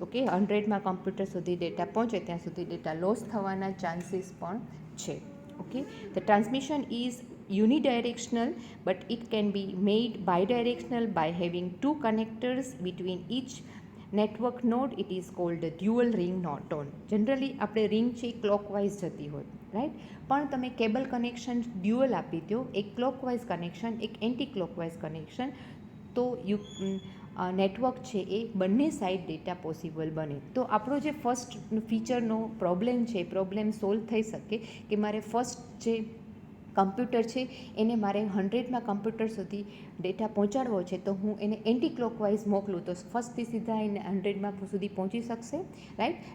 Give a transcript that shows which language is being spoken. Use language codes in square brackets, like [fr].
[gu] Okay, 100માં computer સુધી data પહોંચે ત્યાં સુધી ડેટા લોસ થવાના ચાન્સીસ પણ છે. [en] Okay, the transmission is unidirectional, but it can be made bidirectional by having two connectors between each network node. It is called dual ring નોટોન. [gu] Generally આપણે ring છે clockwise જતી હોય, રાઈટ, પણ તમે cable connection dual આપી દો, એક clockwise connection, એક એન્ટી ક્લોકવાઇઝ કનેક્શન, તો નેટવર્ક છે એ બંને સાઈડ ડેટા પોસિબલ બને. તો આપણો જે ફર્સ્ટ ફીચરનો પ્રોબ્લેમ છે, પ્રોબ્લેમ સોલ્વ થઈ શકે કે મારે ફર્સ્ટ જે કમ્પ્યુટર છે એને મારે 100માં કમ્પ્યુટર સુધી ડેટા પહોંચાડવો છે, તો હું એને એન્ટી ક્લોકવાઇઝ મોકલું તો ફર્સ્ટથી સીધા એને 100માં સુધી પહોંચી શકશે, રાઈટ.